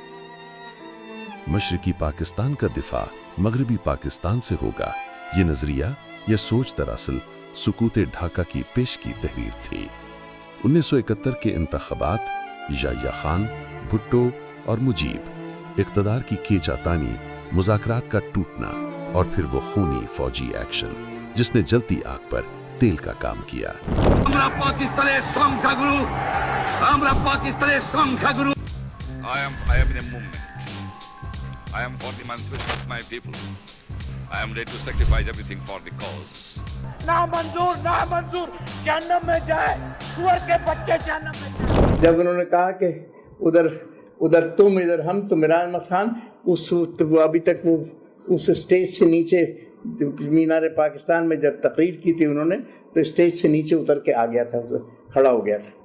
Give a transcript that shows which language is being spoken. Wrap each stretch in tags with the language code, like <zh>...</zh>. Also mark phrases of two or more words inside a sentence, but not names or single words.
<ur>مشرقی پاکستان کا دفاع مغربی پاکستان سے ہوگا، یہ نظریہ، یہ سوچ دراصل سکوت ڈھاکہ کی پیش کی تحریر تھی۔ 1971 کے انتخابات، یحییٰ خان، بھٹو اور مجیب، اقتدار کی کھینچا تانی، مذاکرات کا ٹوٹنا، اور پھر وہ خونی فوجی ایکشن جس نے جلتی آگ پر تیل کا کام کیا۔</ur> <bn>আমরা পাকিস্তানের সংখ্যাগুরু, আমরা পাকিস্তানের সংখ্যাগুরু।</bn> <en>I am in a movement. I am for the emancipation of my people. I am ready to sacrifice everything for the cause.</en> <ur>نا منظور، جہنم میں جائے، سور کے بچے جہنم میں جائے. جب انہوں نے کہا کہ ادھر تم ادھر ہم، تو عمران خان اس وہ ابھی تک وہ اس اسٹیج سے نیچے، مینار پاکستان میں جب تقریر کی تھی انہوں نے، تو اسٹیج سے نیچے اتر کے آ گیا تھا، کھڑا ہو گیا تھا.</ur>